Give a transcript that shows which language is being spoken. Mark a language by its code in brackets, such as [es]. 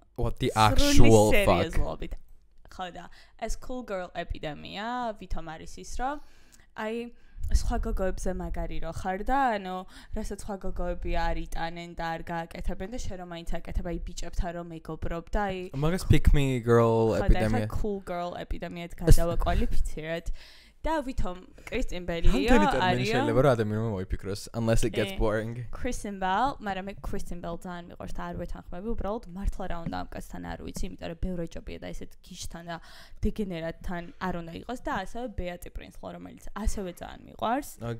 [en] what the actual fuck. [ka] ხო და ეს cool girl epidemia ვითომ არის ის რომ აი სხვა გოგოებზე მაგარი რო ხარ და ანუ რასაც სხვა გოგოები არ იტანენ და არ გააკეთებენ და შენ რომ მაინც აკეთებ აი ბიჭებთან რომ მეგობრობ და აი მაგას pick me girl epidemia cool girl epidemia-ად გადავაკვალიფიცირეთ და ვითომ Kristen Bell-ია არის შეიძლება რომ ადამიანმა მოიფიქროს [en] unless it gets boring. [ka] Kristen Bell, მაგრამ მე Kristen Bell ძალიან მიყვარს და არ ვეთანხმები, უბრალოდ მართლა რა უნდა ამ კაცთან არ ვიცი, იმიტომ რომ ბევრი ჯობია და ესეთ გიშთან და დეგენერატთან არ უნდა იყოს და ასევე Beatrice Prince-ლო, რომელიც ასევე ძალიან მიყვარს.